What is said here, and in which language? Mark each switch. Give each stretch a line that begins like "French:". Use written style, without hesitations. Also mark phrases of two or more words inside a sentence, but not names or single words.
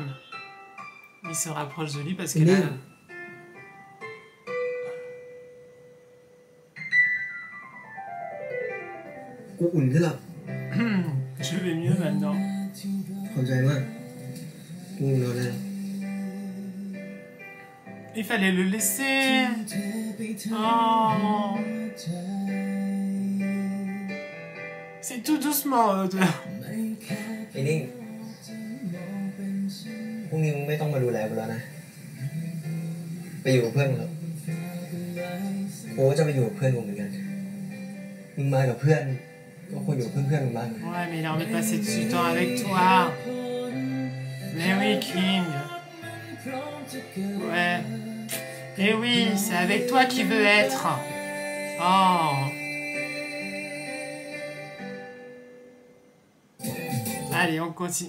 French: Il se rapproche de lui parce que là... Je vais mieux maintenant. Il fallait le laisser. Oh. C'est tout doucement.
Thai: ไอ้นิ่งพรุ่งนี้มึงไม่ต้องมาดูแลกูแล้วนะ ไปอยู่กับเพื่อนมึงแล้วกูก็จะไปอยู่กับเพื่อนกูเหมือนกัน มึงมากับเพื่อนก็ควรอยู่กับเพื่อนๆมึงบ้าง
French: Ouais, mais il a envie de passer du temps avec toi. Mais oui, King. Ouais. Et oui, c'est avec toi qu'il veut être. Oh. Allez, on continue.